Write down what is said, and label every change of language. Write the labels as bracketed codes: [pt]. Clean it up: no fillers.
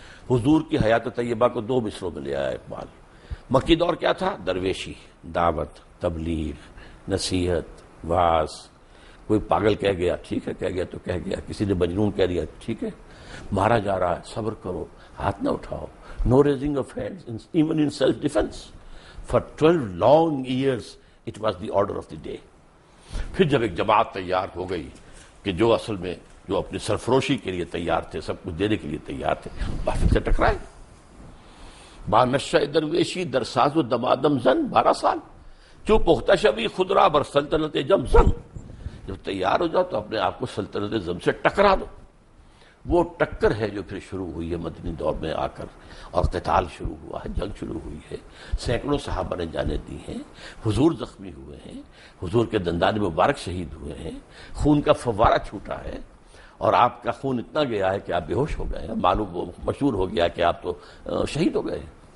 [ur] حضور کی حیات طیبہ کو 2 مصروں میں لے آیا اقبال. مکی دور کیا تھا؟ درویشی, دعوت, تبلیغ, نصیحت, واز. کوئی پاگل کہہ گیا, ٹھیک ہے کہہ گیا تو کہہ گیا, کسی نے مجنون کہہ دیا, ٹھیک ہے. مارا جا رہا ہے, صبر کرو, ہاتھ نہ اٹھاؤ. [en] No raising of hands, even in self-defense. For 12 long years, it was the order of the day. پھر جب ایک جماعت تیار ہو گئی کہ جو اصل میں جو اپنی سرفروشی کے لیے تیار تھے, سب کچھ دینے کے لیے تیار تھے, باطل سے ٹکرائے. [fa] با نشہ درویشی در ساز و دمادم زن, [ur] 12 سال. [fa] جو پختہ شوی خود را بر سلطنت جم زن. [ur] جب تیار ہو جاؤ تو اپنے آپ کو سلطنت زم سے ٹکرا دو. وہ ٹکر ہے جو پھر شروع ہوئی ہے مدنی دور میں آ کر, اور قتال شروع ہوا ہے, جنگ شروع ہوئی ہے. سینکڑوں صحابہ نے جانیں دی ہیں, حضور زخمی ہوئے ہیں, حضور کے دندان مبارک شہید ہوئے ہیں, خون کا فوارہ چھوٹا ہے, اور آپ کا خون اتنا گیا ہے کہ آپ بے ہوش ہو گئے ہیں, معلوم مشہور ہو گیا کہ آپ تو شہید ہو گئے ہیں.